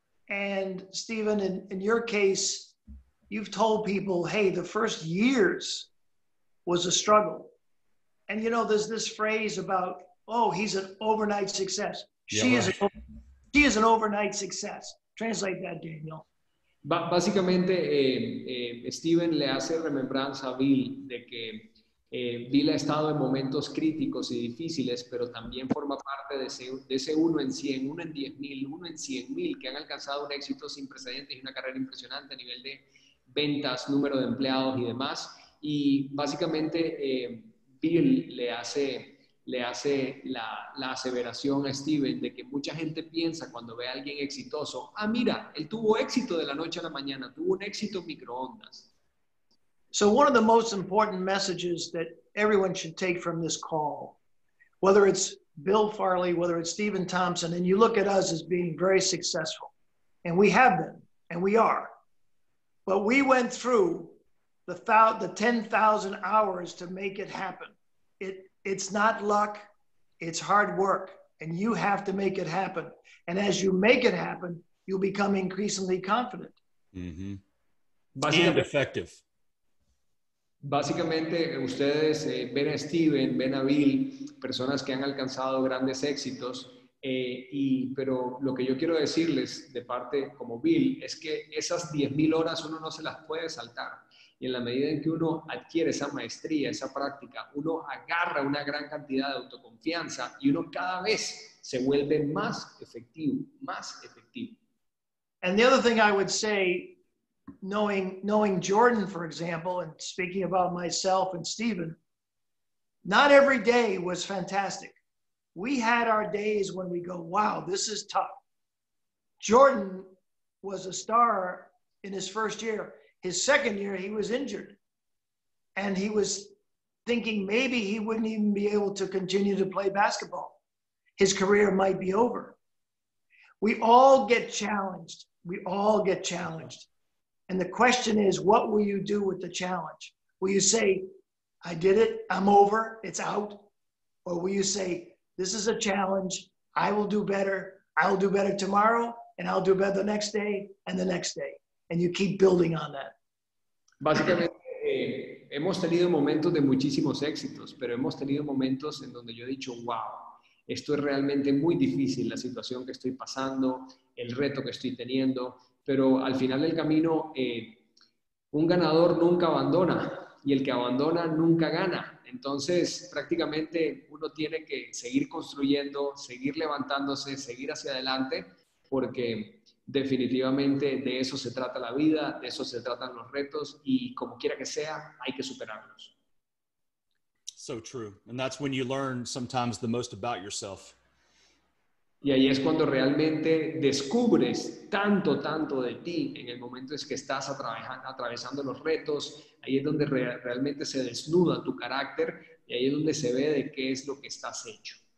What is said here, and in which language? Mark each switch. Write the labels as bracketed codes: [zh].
[en] And Stephen, in your case, you've told people, hey, the first years was a struggle. And, there's this phrase about, oh, he's an overnight success. She is an overnight success. Translate that, Daniel. [es] Básicamente, Steven le hace remembranza a Bill de que Bill ha estado en momentos críticos y difíciles, pero también forma parte de ese 1 en 100, 1 en 10,000, 1 en 100,000 que han alcanzado un éxito sin precedentes y una carrera impresionante a nivel de ventas, número de empleados y demás. Y básicamente Bill le hace la aseveración a Steven de que mucha gente piensa cuando ve a alguien exitoso, mira, él tuvo éxito de la noche a la mañana, tuvo un éxito en microondas. [en] So one of the most important messages that everyone should take from this call, whether it's Bill Farley, whether it's Stephen Thompson, and you look at us as being very successful, and we have been, and we are, But we went through the 10,000 hours to make it happen. It's not luck, it's hard work, and you have to make it happen. And as you make it happen, you'll become increasingly confident. Mm-hmm. And effective. [es] Básicamente, ustedes ven a Steven, ven a Bill, personas que han alcanzado grandes éxitos, pero lo que yo quiero decirles de parte como Bill es que esas 10,000 horas uno no se las puede saltar. Y en la medida en que uno adquiere esa maestría, esa práctica, uno agarra una gran cantidad de autoconfianza y uno cada vez se vuelve más efectivo, más efectivo. [en] And the other thing I would say, knowing Jordan, for example, and speaking about myself and Steven, not every day was fantastic. We had our days when we go, wow, this is tough. Jordan was a star in his first year. His second year, he was injured. And he was thinking maybe he wouldn't even be able to continue to play basketball. His career might be over. We all get challenged. We all get challenged. And the question is, what will you do with the challenge? Will you say, I did it, I'm over, it's out? Or will you say, this is a challenge, I will do better tomorrow, and I'll do better the next day and the next day. And you keep building on that. [es] Básicamente, hemos tenido momentos de muchísimos éxitos, pero hemos tenido momentos en donde yo he dicho, wow, esto es realmente muy difícil, la situación que estoy pasando, el reto que estoy teniendo, pero al final del camino, un ganador nunca abandona y el que abandona nunca gana. Entonces, prácticamente uno tiene que seguir construyendo, seguir levantándose, seguir hacia adelante, porque definitivamente de eso se trata la vida, de eso se tratan los retos y como quiera que sea, hay que superarlos. [en] So true. And that's when you learn sometimes the most about yourself. [es] Y ahí es cuando realmente descubres tanto de ti en el momento en que estás atravesando los retos. Ahí es donde realmente se desnuda tu carácter y ahí es donde se ve de qué es lo que estás hecho.